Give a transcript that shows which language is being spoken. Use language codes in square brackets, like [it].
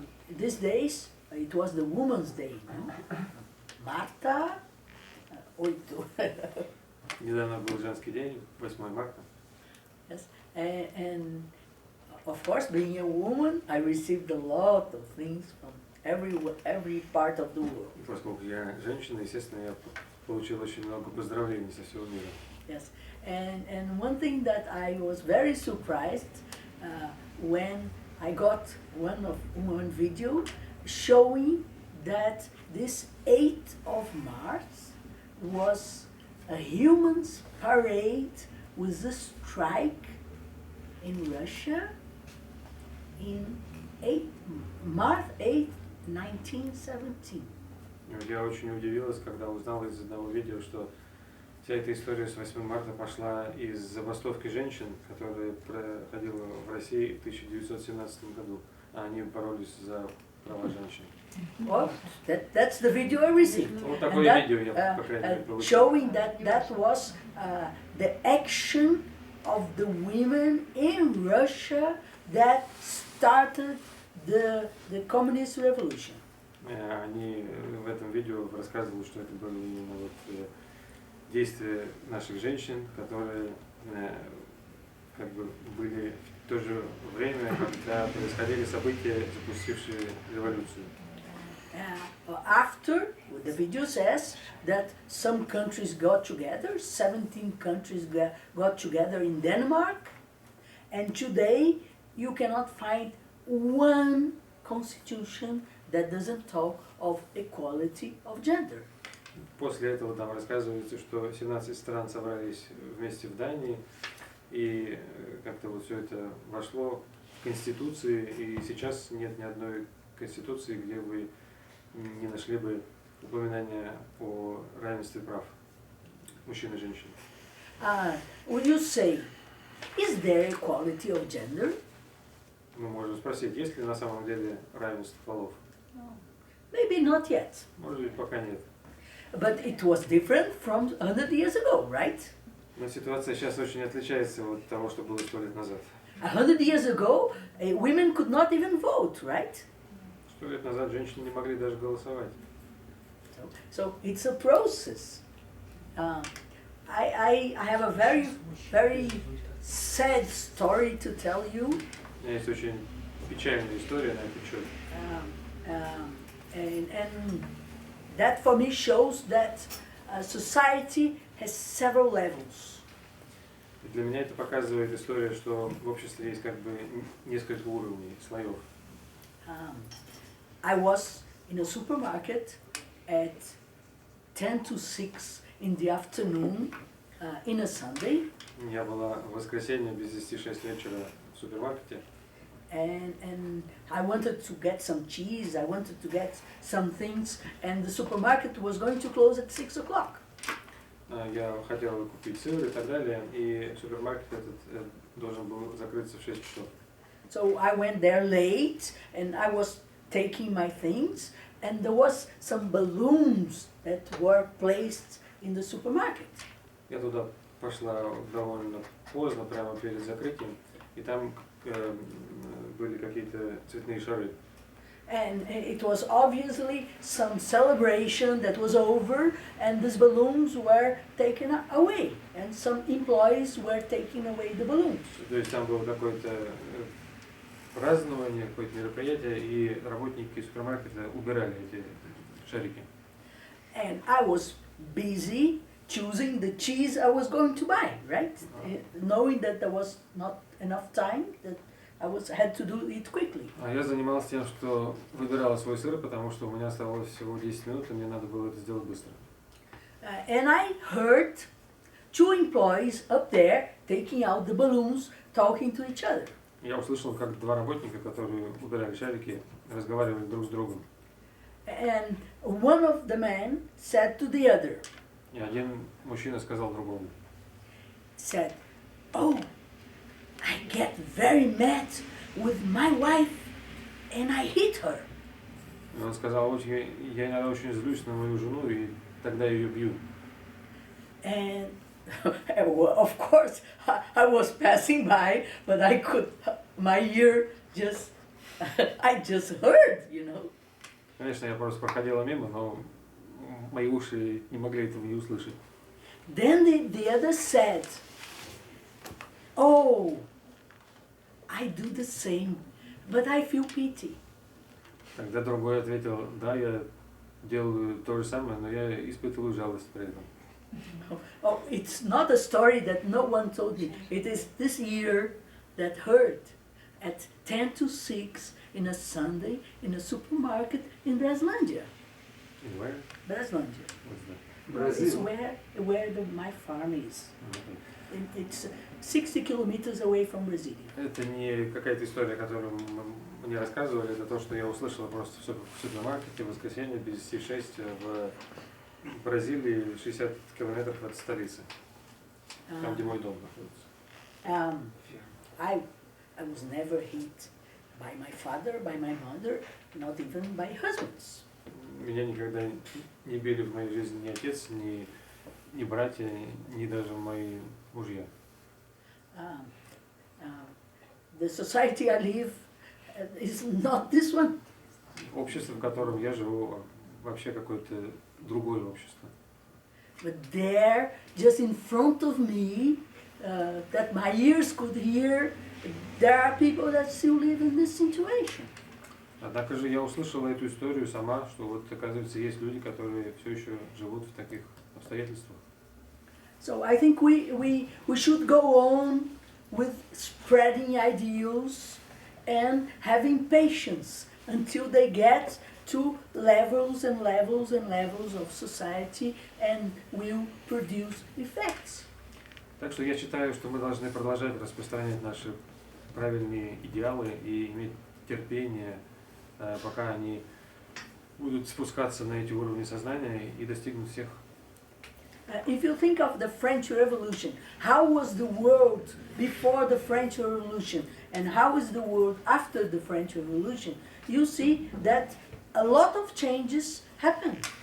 [en] These days, it was the Women's Day, no? Marta, 8. [ru] Недавно был женский день, 8 марта. [en] Yes, and of course, being a woman, I received a lot of things from every part of the world. [ru] Поскольку я женщина, естественно, я получил очень много поздравлений со всего мира. [en] Yes, and one thing that I was very surprised when I got one video showing that this 8th of March was a human's parade with a strike in Russia in March 8, 1917. [ru] Я очень удивилась, когда узнала из одного видео, что вся эта история с 8 марта пошла из забастовки женщин, которая проходила в России в 1917 году. А они боролись за права женщин. [en] Well, that's the video I received. [ru] Вот такое видео я, по крайней мере, получил. [en] Showing that was the action of the women in Russia that started the communist revolution. [ru] Они в этом видео рассказывали, что это были именно вот действия наших женщин, которые как бы были в то же время, когда происходили события, запустившие революцию. [en] After, the video says that some countries got together, 17 countries got together in Denmark, and today you cannot find one constitution that doesn't talk of equality of gender. [ru] После этого там рассказывается, что 17 стран собрались вместе в Дании, и как-то вот все это вошло в Конституции, и сейчас нет ни одной Конституции, где вы не нашли бы упоминания о равенстве прав мужчин и женщин. [en] Would you say, is there equality of gender? [ru] Мы можем спросить, есть ли на самом деле равенство полов? [en] Maybe not yet. [ru] Может быть, пока нет. [en] But it was different from 100 years ago, right? [ru] Но ситуация сейчас очень отличается от того, что было 100 лет назад. [en] 100 years ago, women could not even vote, right? [ru] 100 лет назад женщины не могли даже голосовать. [en] So it's a process. I have a very, very sad story to tell you. [ru] У меня есть очень печальная история на этот счет. [en] And that for me shows that society has several levels. [ru] И для меня это показывает история, что в обществе есть как бы несколько уровней, слоев. [en] I was in a supermarket at 10 to 6 in the afternoon in a Sunday. [ru] Я была в воскресенье без 10:06 вечера в супермаркете. [en] And I wanted to get some cheese, I wanted to get some things, and the supermarket was going to close at 6 o'clock. [ru] Я хотел купить сыр и так далее, и супермаркет этот должен был закрыться в 6 часов. [en] So I went there late, and I was taking my things, and there was some balloons that were placed in the supermarket. [ru] Я туда пошла довольно поздно, прямо перед закрытием, и там были какие-то цветные шары. [en] And it was obviously some celebration that was over, and these balloons were taken away, and some employees were taking away the balloons. [ru] То есть там было какое-то празднование, какое-то мероприятие, и работники супермаркета убирали эти шарики. [en] And I was busy choosing the cheese I was going to buy, right? Knowing that there was not enough time, that had to do it quickly. [ru] А я занимался тем, что выбирал свой сыр, потому что у меня оставалось всего 10 минут, и мне надо было это сделать быстро. [en] And I heard two employees up there taking out the balloons, talking to each other. [ru] Я услышал, как два работника, которые убирали шарики, разговаривали друг с другом. [en] And one of the men said to the other, [ru] И один мужчина сказал другому, [en] said, "Oh, I get very mad with my wife and I hit her." [ru] и он сказал, я иногда очень злюсь на мою жену, и тогда ее бью. [en] And well, of course, I was passing by, but I could, my ear just, I just heard, you know. [ru] Конечно, я просто проходила мимо, но мои уши не могли этого не услышать. [en] Then the other said, "Oh, I do the same, but I feel pity." [ru] Тогда другой ответил, да, я делаю то же самое, но я испытываю жалость при этом. [en] Oh, it's not a story that no one told me. It is this year that heard at 10 to 6 in a Sunday in a supermarket in Brazilândia. In where? Brazilândia. What's that? It's Brazil. where my farm is. Okay. It's 60 kilometers away from Brazil. [ru] Это не какая-то история, которую мне рассказывали, это то, что я услышал просто в супермаркете в воскресенье без 10:06 в Бразилии, 60 километров от столицы, там, где мой дом находится. [en] I was never hit by my father, by my mother, not even by husbands. [ru] Меня никогда не били в моей жизни ни отец, ни братья, ни даже мои мужья. [en] The society I live is not this one. [ru] Общество, в котором я живу, вообще какое-то другое общество. [en] But there, just in front of me, that my ears could hear, there are people that still live in this situation. [ru] Однако же я услышала эту историю сама, что вот оказывается есть люди, которые все еще живут в таких обстоятельствах. [en] So I think we should go on with spreading ideals and having patience until they get to levels and levels and levels of society and will produce effects. [ru] Так что я считаю, что мы должны продолжать распространять наши правильные идеалы и иметь терпение, пока они будут спускаться на эти уровни сознания и достигнут всех. [en] If you think of the French Revolution, how was the world before the French Revolution and how is the world after the French Revolution, you see that a lot of changes happened.